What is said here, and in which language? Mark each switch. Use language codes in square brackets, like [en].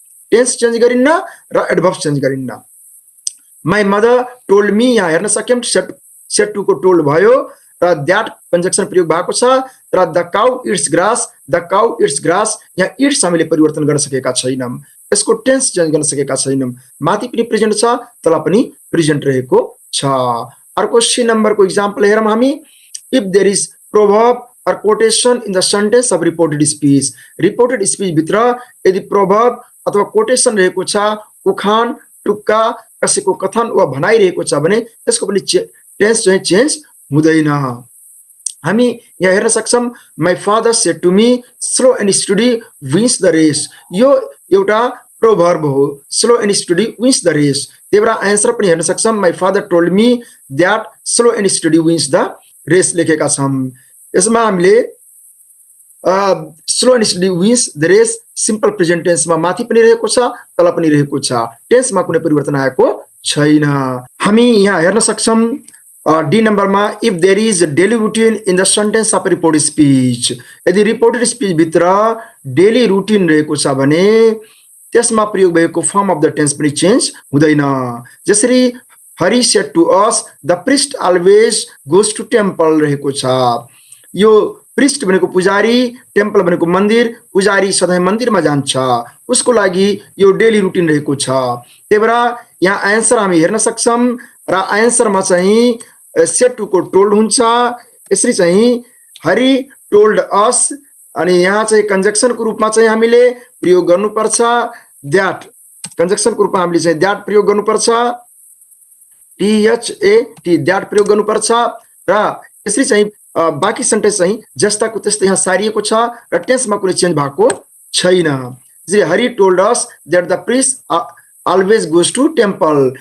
[ne] Tense change गरिन्न र adverb change गरिन्न। [en] my mother told me [ne] यहाँ हेर्न सक्यौँ सेड टुको टोल्ड भयो र द्याट कन्जक्सन प्रयोग भएको छ। तर [en] the cow eats grass, [ne] the cow it's grass यहाँ इट्स हामीले परिवर्तन गर्न सकेका छैनौँ, यसको टेन्स चेन्ज गर्न सकेका छैनौँ। माथि पनि प्रेजेन्ट छ, तल पनि प्रेजेन्ट रहेको छ। अर्को सी नम्बरको इक्जाम्पल हेरौँ हामी। [en] If there is proverb or quotation in the sentence of reported speech। [ne] reported speech भित्र यदि proverb अथवा quotation रहेको छ, उखान टुक्का कसैको कथन वा भनाइ रहेको छ भने त्यसको पनि टेन्स चाहिँ चेन्ज हुँदैन। हामी यहाँ हेर्न सक्छौँ [en] My father said to me slow and steady wins the race. [ne] यो एउटा प्रोभर्ब हो, [en] Slow and steady wins the race. [ne] त्यही भएर एन्सर पनि हेर्न सक्छौँ [en] my father told me that slow and steady wins the race [ne] लेखेका छौँ। यसमा हामीले [en] slow and steady wins the race [ne] simple present टेन्समा माथि पनि रहेको छ, तल पनि रहेको छ। टेन्समा कुनै परिवर्तन आएको छैन। हामी यहाँ हेर्न सक्छौँ डी नम्बरमा [en] If there is daily routine in the sentence of reported speech. [ne] यदि रिपोर्टेड स्पीच भित्र डेली रुटिन रहेको छ भने त्यसमा प्रयोग भएको फर्म अफ द टेन्स पनि चेन्ज हुँदैन। [en] जसरी Hari said to us the priest always goes to temple [ne] रहेको छ। यो प्रिस्ट भनेको पुजारी, टेम्पल भनेको मन्दिर, पुजारी सधैँ मन्दिरमा जान्छ, उसको लागि यो डेली रुटिन रहेको छ। त्यही भएर यहाँ एन्सर हामी हेर्न सक्छौँ र एन्सरमा चाहिँ सेड टुको टोल्ड हुन्छ। यसरी चाहिँ [en] Hari told us [ne] अनि यहाँ चाहिँ कन्जक्सनको रूपमा चाहिँ हामीले प्रयोग गर्नुपर्छ द्याट। कन्जक्सनको रूपमा हामीले चाहिँ द्याट प्रयोग गर्नुपर्छ, THAT द्याट प्रयोग गर्नुपर्छ। र यसरी चाहिँ बाँकी सेन्टेन्स चाहिँ जस्ताको त्यस्तै यहाँ सारिएको छ र टेन्समा कुनै चेन्ज भएको छैन। [en] जसरी Hari told us that the priest always goes to temple.